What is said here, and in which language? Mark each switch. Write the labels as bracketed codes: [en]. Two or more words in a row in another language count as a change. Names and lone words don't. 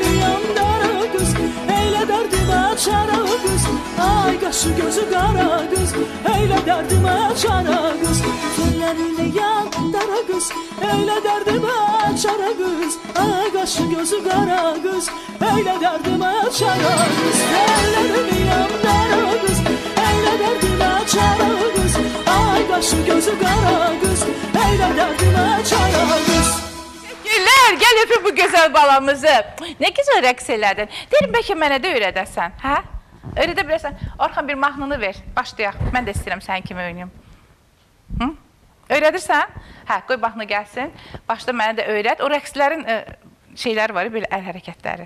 [az] yandara qız Eylə dərdimə çara qız Ay qaşı gözü qara qız Eylə dərdimə çara qız Tellərim yandara qız Eylə dərdimə çara qız Ay qaşı gözü qara qız Eylə dərdimə çara qız Tellərim yandara qız Eylə dərdimə çara qız Ay qaşı gözü qara qız Eylə dərdimə çara qız [tr] Güller, gel öpün bu güzel balamızı. Ne güzel [az] rəqs elədin. Derim, bəlkə mənə də öyrədəsən, hə? Öyrədə bilərsən. Orxan bir mahnını ver, başlayaq. Mən də istəyirəm sən kimi oynayım. Öyrədirsən? Hə, qoy mahnı gəlsin. Başda mənə də öyrət. O rəqslərin şeyləri var, belə əl hərəkətləri.